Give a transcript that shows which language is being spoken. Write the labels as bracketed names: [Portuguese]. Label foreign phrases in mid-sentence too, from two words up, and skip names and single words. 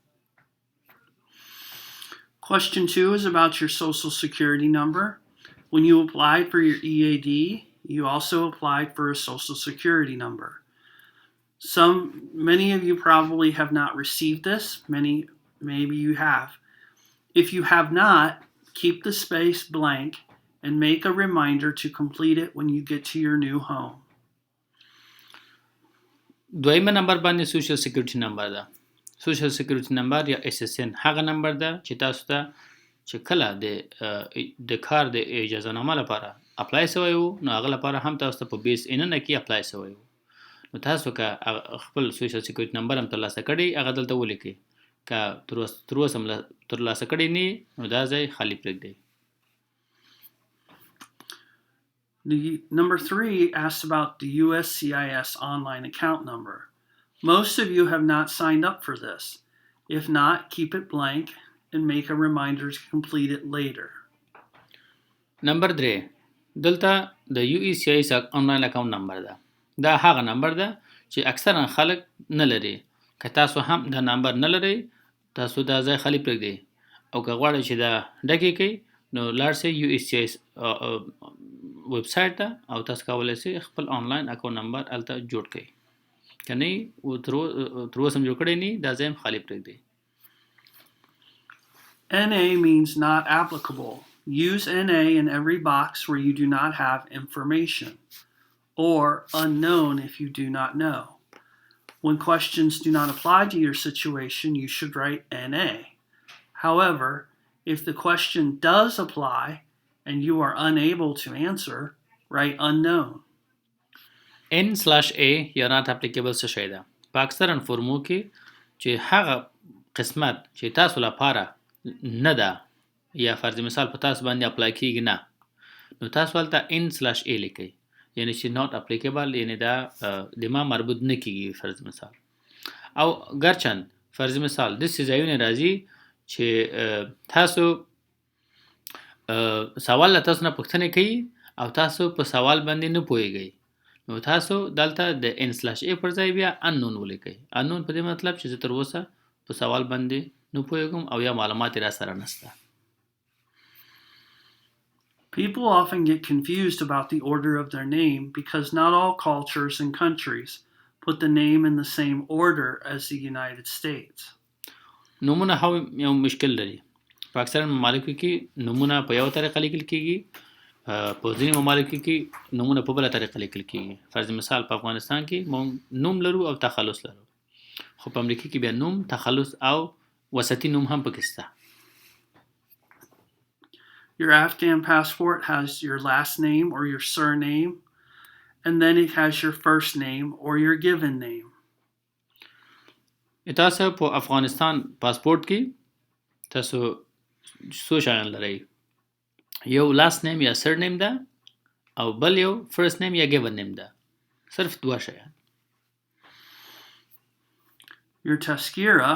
[English] Question 2 is about your social security number. When you applied for your EAD, you also applied for a social security number. Many of you probably have not received this. Maybe you have. If you have not, keep the space blank and make a reminder to complete it when you get to your new home. [Pashto] دویمه نمبر باندې [English] social security number [Pashto] ده. [English] social security number [Pashto] یا SSN هغه نمبر ده چې تاسو ته چې کله د کار د اجازه نامه لپاره اپلای شوی وو نو هغه لپاره هم تاسو ته په بیس ان نه کې اپلای شوی وو نو تاسو که خپل [English] social security number [Pashto] هم ترلاسه کړئ هغه دلته ولیکئ که تر اوسه هم ترلاسه کړی نه نو دا ځای خالی پرېږدئ. [English] Number 3 asks about the USCIS online account number. Most of you have not signed up for this. If not, keep it blank and make a reminder to complete it later. [Pashto] نمبر 3 دلته د USCIS [English] online account number [Pashto] ده. دا هغه نمبر ده چې اکثرا خلک نه لري. که تاسو هم دا نمبر نه لرئ تاسو دا ځای خالی پرېږدئ او که غواړئ چې دا ډکې کړئ نو لاړ شئ USCIS [English] web site [Pashto] ته او تاسو کولی شئ خپل [English] online account number [Pashto] هلته جوړ کړئ که نه تر اوسه هم جوړ کړی نه دا ځای هم خالی پرېږدئ. [English] NA means not applicable. Use NA in every box where you do not have information or unknown if you do not know. When questions do not apply to your situation, you should write NA. However, if the question does apply and you are unable to answer, write unknown. [Pashto] N/A یا [English] not applicable [Pashto] څه شی ده؟ په اکثرا فورمو کې چې هغه قسمت چې تاسو لپاره نه ده یا فرض مثال په تاسو باندې اپلای کیږي نه نو تاسو هلته N/A لیکئ یعنی چې [English] not applicable [Pashto] یعنی دا د ما مربوط نه کیږي فرض مثال او ګرچند فرض مثال داسې ځایونه راځي چې تاسو سوال له تاسو نه پوښتنه کوي او تاسو په سوال باندې نه پوهیږئ نو تاسو دلته د N/A پر ځای بیا unknown ولیکئ. unknown په دې مطلب چې زه تر اوسه په سوال باندې نه پوهیږم او یا معلومات را سره نشته. [English] People often get confused about the order of their name because not all cultures and countries put the name in the same order as the United States. [Pashto] نومونه هم یو مشکل لري. په اکثر ممالکو کې نومونه په یو طریقه لیکل کیږي په ځینې ممالکو کې نومونه په بله طریقه لیکل کېږي. فرض مثال په افغانستان کې مونږ نوم لرو او تخلص لرو، خو په امریکا کې بیا نوم، تخلص او وسطي نوم هم پکې شته. [English] Your Afghan passport has your last name or your surname, and then it has your first name or your given name. [Pashto] تاسو په افغانستان پاسپورت کې تاسو څو شیان لرئ؟ یو [English] last name [Pashto] یا [English] surname [Pashto] ده، او بل یو [English] first name [Pashto] یا [English] given name [Pashto] ده. صرف دوه شیان. [English] Your tazkira